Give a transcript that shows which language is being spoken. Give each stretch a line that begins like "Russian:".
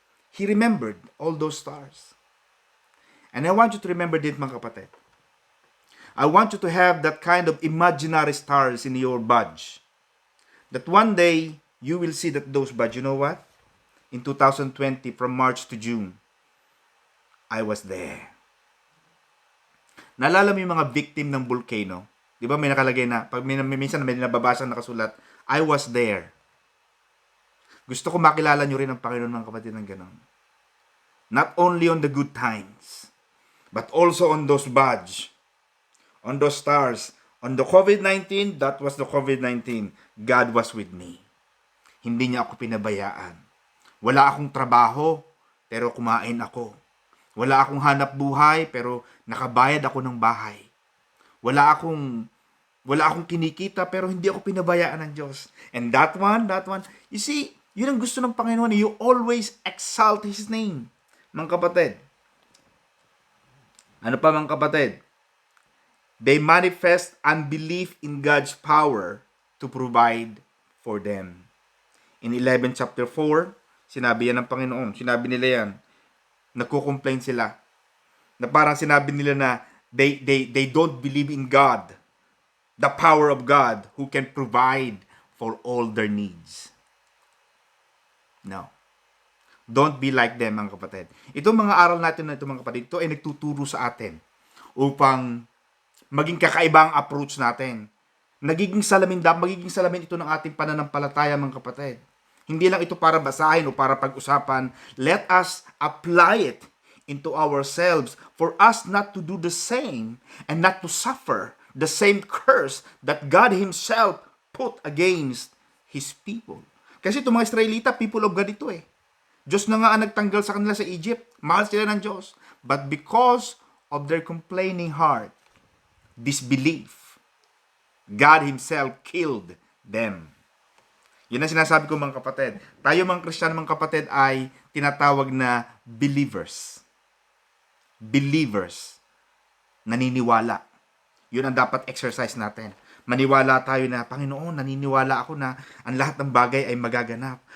English: He remembered all those stars. And I want you to remember this,
Filipino: mga kapatid.
English: I want you to have that kind of imaginary stars in your badge. That one day, you will see that those badge, you know what? In 2020, from March to June, I was there.
Filipino: Naalala mo yung mga victim ng volcano? Di ba may nakalagay na, pag minsan may nababasa nakasulat, I was there. Gusto ko makilala nyo rin ang Panginoon, mga kapatid, ng ganon.
English: Not only on the good times, but also on those badge. on those stars. On the COVID-19, that was the COVID-19. God was with me.
Filipino: Hindi niya ako pinabayaan. Wala akong trabaho, pero kumain ako. Wala akong hanap buhay, pero nakabayad ako ng bahay. Wala akong kinikita, pero hindi ako pinabayaan ng Diyos.
English: And that one, you see,
Filipino: yun ang gusto ng Panginoon.
English: You always exalt His name.
Filipino: Mga kapatid. Ano pa mga kapatid?
English: They manifest unbelief in God's power to provide for them.
Filipino: In 11 chapter 4, sinabi yan ng Panginoon. Sinabi nila yan. Nagko-complain sila. Na parang sinabi nila na
English: they don't believe in God. The power of God who can provide for all their needs. No. Don't be like them,
Filipino: mga kapatid. Itong mga aral natin na ito, mga kapatid, ito ay nagtuturo sa atin upang maging kakaibang approach natin. Magiging salamin ito ng ating pananampalataya, mga kapatid. Hindi lang ito para basahin o para pag-usapan.
English: Let us apply it into ourselves for us not to do the same and not to suffer the same curse that God Himself put against His people.
Filipino: Kasi itong mga Israelita,
English: people of God
Filipino: ito eh. Diyos na nga ang nagtanggal sa kanila sa Egypt. Mahal sila ng Diyos.
English: But because of their complaining heart, disbelief, God Himself killed them.
Filipino: Yun ang sinasabi ko, mga kapatid. Tayo mga Kristiyano, mga kapatid, ay tinatawag na believers. Believers. Naniniwala. Yun ang dapat exercise natin. Maniwala tayo na, Panginoon, naniniwala ako na ang lahat ng bagay ay magaganap.